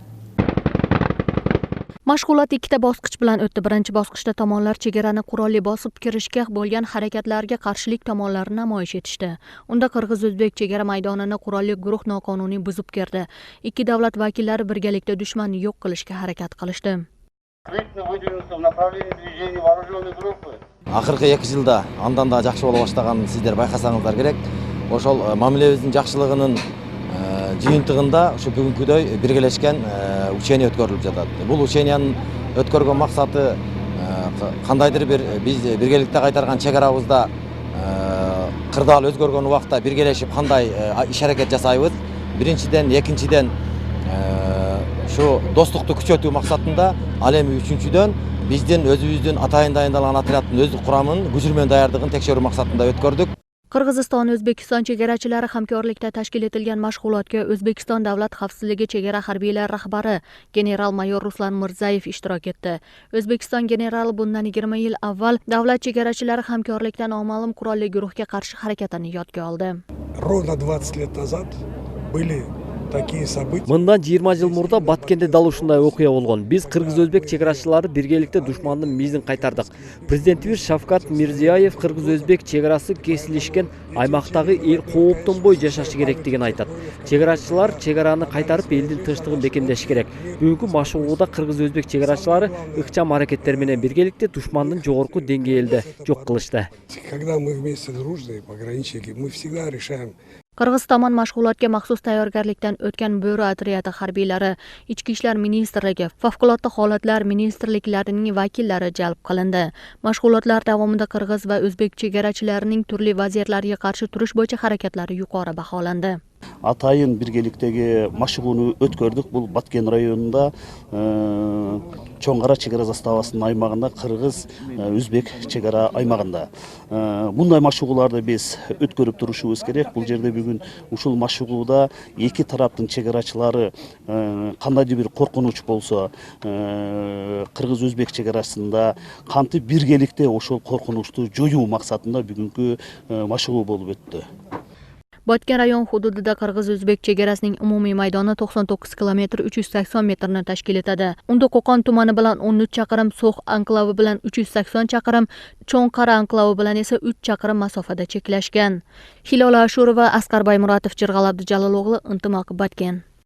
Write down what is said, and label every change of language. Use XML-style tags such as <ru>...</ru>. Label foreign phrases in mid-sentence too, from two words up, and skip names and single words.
<uz>Mashg'ulot ikkita bosqich bilan o'tdi. Birinchi bosqichda tomonlar chegarani qurolli bosib kirishga bo'lgan harakatlarga qarshilik tomonlarini namoyish etishdi. Unda Qirg'iz-o'zbek chegara maydonini qurolli guruh noqonuniy buzib kirdi. Ikki davlat vakillari birgalikda dushmanni yo'q qilishga harakat qilishdi.</uz> <ky>Ақырғы 2 жылда андан да жақсы бола баштаганын сиздер байкасаңыздар керек. Ошол мамилебиздин жакшылыгынын жыйынтыгында ошо бүгүнкүдөй биргелешкен учение өткөрүлүп жатат. Бул учениянын өткөргөн максаты кандайдыр бир биз биргеликте кайтарган чегарабызда кырдаал өзгөргөн убакта биргелешип кандай иш аракет жасайбыз. Биринчиден, экинчиден ошо достукту күчөтүү максатында, ал эми үчүнчүдөн биздин өзүбүздүн атайын дайындалган отряддын өздүк курамынын күчүрмөн даярдыгын текшерүү максатында өткөрдүк.</ky> <uz>Qirg'iziston-O'zbekiston chegarachilari hamkorlikda tashkil etilgan mashg'ulotga O'zbekiston Davlat xavfsizligi chegara harbiylari rahbari general-mayor Ruslan Mirzayev ishtirok etdi. O'zbekiston generali bundan 20 yil avval davlat chegarachilari hamkorlikda noma'lum qurolli guruhga qarshi harakatini yodga oldi.</uz> <ru>Ровно 20 лет назад были такие события.</ru> <ky>Мындан 20 жыл мурда Баткенде дал ушундай окуя болгон. Биз кыргыз-өзбек чегарачылары биргеликте душмандын мизин кайтардык. Президентибиз Шавкат Мирзиёев кыргыз-өзбек чегарасы кесилишкен аймактагы эл кооптонбой жашашы керектигин айтат. Чегарачылар чегараны кайтарып элдин тынчтыгын бекемдеши керек. Бүгүнкү машыгууда кыргыз-өзбек чегарачылары ыкчам аракеттер менен биргеликте душмандын жогорку деңгээлде жок кылышты.</ky> <ru>Когда мы вместе дружные пограничники, мы всегда решаем.</ru> <uz>Qirg'iz tomon mashg'ulotga maxsus tayyorgarlikdan o'tgan Bo'ri otryadi harbiylari, Ichki ishlar ministrligi, favqulodda holatlar ministrliklarining vakillari jalb qilindi. Mashg'ulotlar davomida qirg'iz va o'zbek chegarachilarining turli vaziyatlarga qarshi turish bo'yicha harakatlari yuqori baholandi.</uz> <ky>Атайын биргеликтеги машыгууну өткөрдүк. Бул Баткен районунда Чоңгара чегара заставасынын аймагында, Кыргыз Өзбек чегара аймагында. Мындай машыгууларды биз өткөрүп турушубуз керек. Бул жерде бүгүн ушул машыгууда эки тараптын чегарачылары кандайдыр бир коркунуч болсо, Кыргыз Өзбек чегарасында кантип биргеликте ошол коркунучту жоюу максатында бүгүнкү машыгуу болуп өттү.</ky> <uz>Batken rayon hududida Qirg'iz-O'zbek chegarasining umumiy maydoni 99 km 380 metrni tashkil etadi. Unda Qo'qon tumani bilan 13 chaqirim, So'x anklavi bilan 380 chaqirim, Cho'nqara anklavi bilan esa 3 chaqirim masofada cheklashgan. Hilola Ashurova, Asqar Baymuratov, Jirg'al Abdujalilog'li, Intimaq, Batken.</uz>